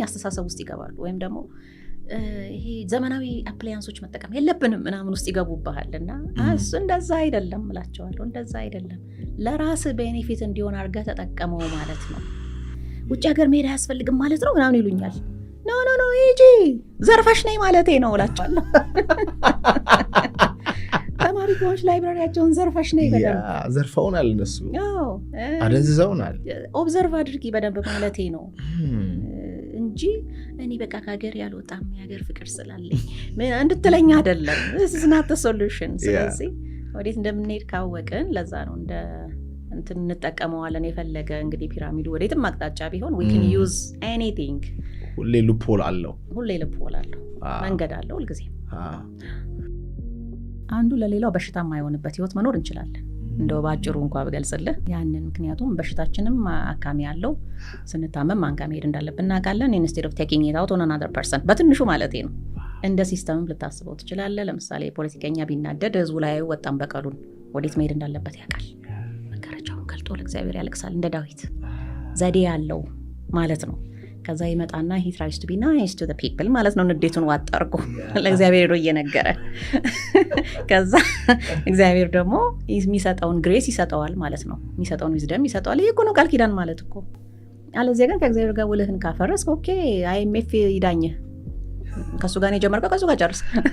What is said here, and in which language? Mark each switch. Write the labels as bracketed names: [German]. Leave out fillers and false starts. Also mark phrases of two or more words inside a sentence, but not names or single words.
[Amharic] አስተሳሰብ ውስጥ ይገባሉ። ወይም ደግሞ ይሄ ዘመናዊ አፕላያንሶች መጠቀም የለብንም ምናምን ውስጥ ይገቡብሃል። እና እሱ እንደዛ አይደለም እላቸዋለሁ። እንደዛ አይደለም፣ ለራስ ቤኔፊት እንዲሆን አድርገህ ተጠቀመው ማለት ነው። ውጭ ሀገር መሄድ አያስፈልግም ማለት ነው ምናምን ይሉኛል። ኖ ሂጂ ዘርፈሽ ነኝ ማለቴ ነው እላቸዋለሁ። ተማሪ ከሆንሽ ላይብራሪያቸውን ዘርፈሽ ነኝ በደንብ ዘርፈውናል፣ እነሱ አደንዝዘውናል። ኦብዘርቭ አድርጊ በደንብ ማለቴ ነው እንጂ እኔ በቃ ከሀገር ያልወጣም የሀገር ፍቅር ስላለኝ እንድትለኝ አይደለም። [English] this is not the solution። [Amharic] ስለዚህ ወዴት እንደምንሄድ ካወቅን ለዛ ነው እንትን እንጠቀመዋለን። የፈለገ እንግዲህ ፒራሚዱ ወዴትም አቅጣጫ ቢሆን [English] we can use anything። [Amharic] ሁሌ ሉፕሆል አለው፣ መንገድ አለው ሁልጊዜ። አንዱ ለሌላው በሽታ የማይሆንበት ህይወት መኖር እንችላለን። እንደው ባጭሩ እንኳን ብገልጽልህ ያንን። ምክንያቱም በሽታችንም አካሚ ያለው ስንታመም ማን ጋር መሄድ እንዳለብን እናውቃለን። [English] instead of taking it out on another person [Amharic] በትንሹ ማለቴ ነው። እንደ ሲስተምም ልታስበው ትችላለህ። ለምሳሌ ፖለቲከኛ ቢናደድ ህዝቡ ላይ ወጣም በቀሉን ወዴት መሄድ እንዳለበት ያውቃል። መጋረጃውን ገልጦ ለእግዚአብሔር ያለቅሳል እንደ ዳዊት። ዘዴ ያለው ማለት ነው። ከዛ ይመጣና [English] he tries to be nice to the people [Amharic] ማለት ነው። ንዴቱን ዋጥ አድርጎ ለእግዚአብሔር ሄዶ እየነገረ ከዛ እግዚአብሔር ደግሞ የሚሰጠውን ግሬስ ይሰጠዋል ማለት ነው። የሚሰጠውን ዊዝደም ይሰጠዋል። ይሄ እኮ ነው ቃል ኪዳን ማለት እኮ። አለዚያ ግን ከእግዚአብሔር ጋር ውልህን ካፈረስክ ኦኬ IMF ይዳኝህ። ከሱ ጋር ነው የጀመርከው፣ ከሱ ጋር ጨርስ።